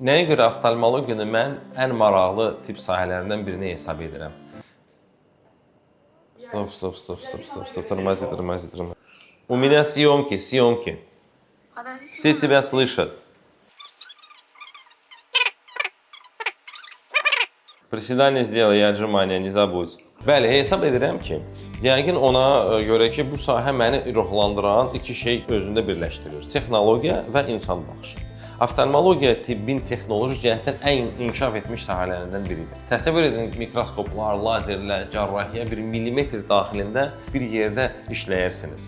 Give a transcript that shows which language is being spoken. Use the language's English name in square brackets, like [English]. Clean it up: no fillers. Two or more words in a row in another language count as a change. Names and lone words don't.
[Azerbaijani] Nəyə görə oftalmologiyanı mən ən maraqlı tibb sahələrindən birini hesab edirəm? [Russian] Стоп. Тормози. У меня съемки. Все тебя слышат. Приседание сделай и отжимания, не забудь. [Azerbaijani] Bəli, hesab edirəm ki, yəqin ona görə ki, bu sahə məni ruhlandıran iki şey özündə birləşdirir. Texnologiya və insan baxışı. Oftalmologiya tibbin texnoloji cəhətdən ən inkişaf etmiş sahələrindən biridir. Təsəvvür edin, mikroskoplar, lazerlər, cərrahiyyə bir millimetr daxilində bir yerdə işləyirsiniz.